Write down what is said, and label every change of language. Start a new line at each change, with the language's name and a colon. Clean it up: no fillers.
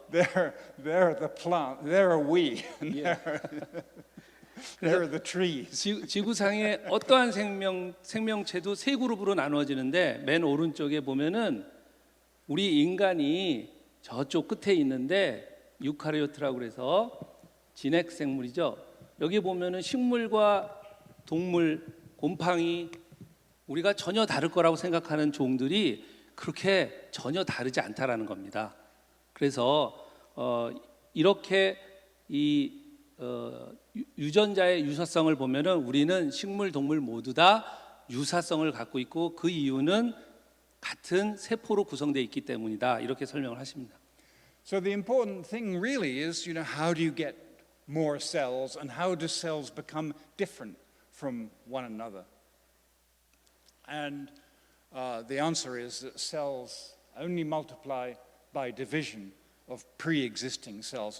English: They're the plant, they're a we, and they're the trees.
Korean: 지구상의 어떠한 생명체도 세 그룹으로 나누어지는데 맨 오른쪽에 보면은 우리 인간이 저쪽 끝에 있는데 유카리오트라고 그래서 진핵 생물이죠. 여기 보면은 식물과 동물, 곰팡이 우리가 전혀 다를 거라고 생각하는 종들이 그렇게 전혀 다르지 않다라는 겁니다. 그래서 이렇게 이 유전자의 유사성을 보면은 우리는 식물, 동물 모두 다 유사성을 갖고 있고 그 이유는 같은 세포로 구성되어 있기 때문이다. 이렇게 설명을 하십니다.
English: So the important thing really is, how do you get more cells and how do cells become different from one another? And the answer is that cells only multiply by division of pre-existing cells.